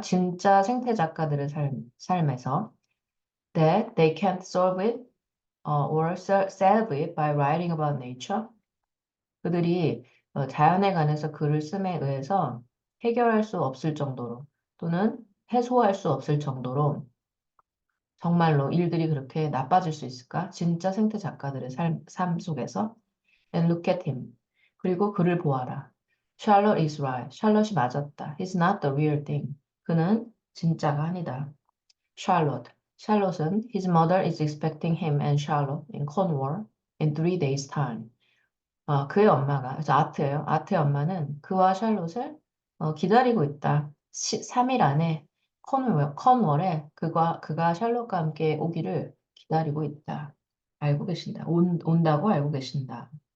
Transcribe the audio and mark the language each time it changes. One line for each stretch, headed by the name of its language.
Korean: 진짜 생태 작가들의 삶에서
English: that they can't solve it or salve it by writing about nature.
Korean: 그들이 자연에 관해서 글을 씀에 의해서 해결할 수 없을 정도로 또는 해소할 수 없을 정도로 정말로 일들이 그렇게 나빠질 수 있을까? 진짜 생태 작가들의 삶 속에서
English: And look at him.
Korean: 그리고 그를 보아라.
English: Charlotte is right.
Korean: 샬롯이 맞았다.
English: He's not the real thing.
Korean: 그는 진짜가 아니다.
English: Charlotte. 샬롯은 his mother is expecting him and Charlotte in Cornwall in 3 days time.
Korean: 그의 엄마가, 그래서 아트예요. 아트의 엄마는 그와 샬롯을 기다리고 있다. 3일 안에 컨월에 그가 샬롯과 함께 오기를 기다리고 있다. 알고 계신다. 온다고 알고 계신다.